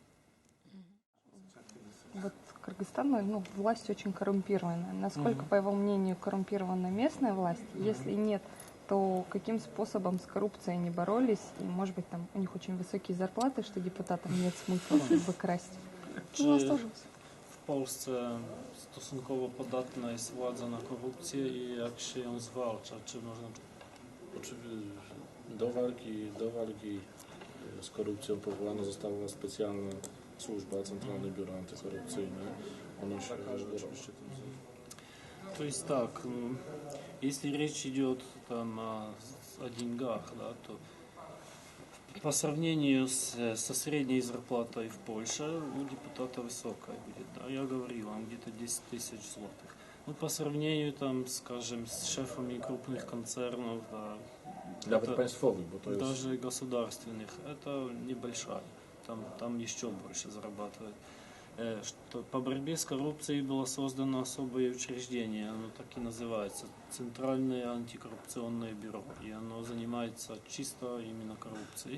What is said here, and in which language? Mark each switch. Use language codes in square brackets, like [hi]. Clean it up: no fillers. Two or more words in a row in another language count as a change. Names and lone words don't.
[ru] Вот Кыргызстан, ну, власть очень коррумпированная. Насколько, по его мнению, коррумпирована местная власть? Если нет, то каким способом с коррупцией они боролись? И, может быть, там у них очень высокие зарплаты, что депутатам нет смысла как бы красть. У нас тоже. [pl] В Polsce stosunkowo podatna jest władza na korupcję i jak się ją zwalcza? Czy można... Oczywiście do walki z korupcją powołana została specjalna służba, Centralne Biuro Antykorupcyjne. Ono się oczywiście tym zajmuje. [ru] То есть так, если речь идет там о деньгах, да, то по сравнению со средней зарплатой в Польше у депутата высокая будет, да, я говорил вам, где-то 10 тысяч злотых. Ну, по сравнению там, скажем, с шефами крупных концернов, да, [pl] Nawet państwowych, bo to jest... [ru] даже государственных, это небольшая, там еще больше зарабатывает. Что по борьбе с коррупцией было создано особое учреждение, оно так и называется, Центральное антикоррупционное бюро, и оно занимается чисто именно коррупцией.